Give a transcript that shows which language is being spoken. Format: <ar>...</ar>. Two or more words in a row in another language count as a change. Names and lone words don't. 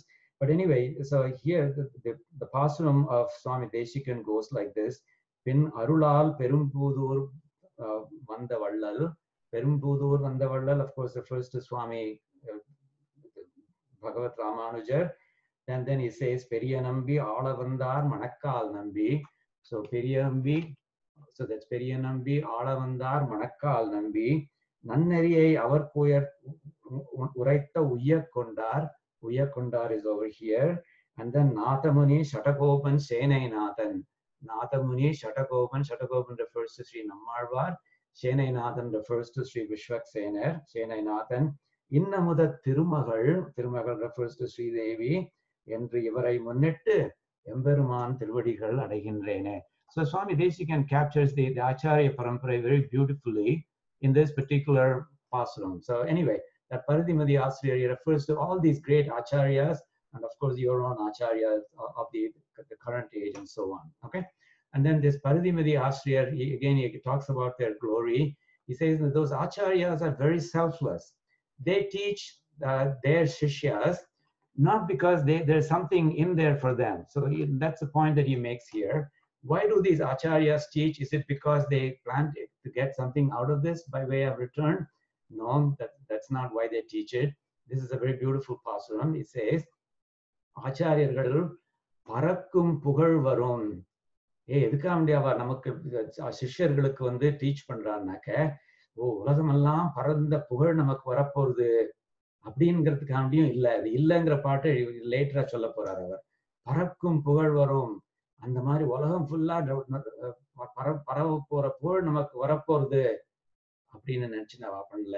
<en>But anyway, so here the pasuram of Swami Desikan goes like this.</en> <ta>பின் அருளால் பெரும்பூதூர் வந்த வள்ளல். பெரும்பூதூர் வந்த வள்ளல்,</ta> <en>of course, refers to Swami Bhagavat Ramanujar. And then he says, Periyanambi Alavandar Manakkal Nambi. So Periyanambi, so that's Periyanambi Alavandar Manakkal Nambi.</en> <ta>நன்னெறியை அவர்க்கு உரைத்த உய்யக்கொண்டார்.</ta> <en>Uyakondar is over here. And then Nathamuni Shatakopan Senai Nathan. Nathamuni Shatakopan. Shatakopan refers to Sri Nammarvar. Senai Nathan refers to Sri Vishwaksenar. Senai Nathan.</en> <ta>இன்னமுத திருமகள்.</ta> <en>Tirumagal refers to Sri Devi.</en> <ta>என்று இவரை முன்னிட்டு. எம்பெருமான் திருவடிகள் அடைகின்றேனே.</ta> <en>So Swami Desikan captures the Acharya Parampara very beautifully in this particular pasuram. So anyway, that Paridimadi Asriya refers to all these great acharyas and of course your own acharyas of the current age and so on. Okay, and then this Paridimadi Asriya, again he talks about their glory. He says that those acharyas are very selfless. They teach their shishyas not because there's something in there for them. So that's the point that he makes here. Why do these acharyas teach? Is it because they plan to get something out of this by way of return? No, that's not why they teach it. This is a very beautiful pasuram. It says,</en> <ta>ஆசார்யர்கள் பறக்கும் புகழ் வரும். எதுக்காக அவ நமக்கு சிஷ்யர்களுக்கு வந்து டீச் பண்றான்னாக்க, உலகமெல்லாம் பறந்த புகழ் நமக்கு வரப்போகுது அப்படிங்கிறதுக்காண்டியும் இல்லை. அது இல்லைங்கிற பாட்டு லேட்டரா சொல்ல போறாரு அவர். பறக்கும் புகழ் வரும், அந்த மாதிரி உலகம் ஃபுல்லா பரவ போற புகழ் நமக்கு வரப்போறது அப்படின்னு நினைச்சு நான் பண்ணல.</ta>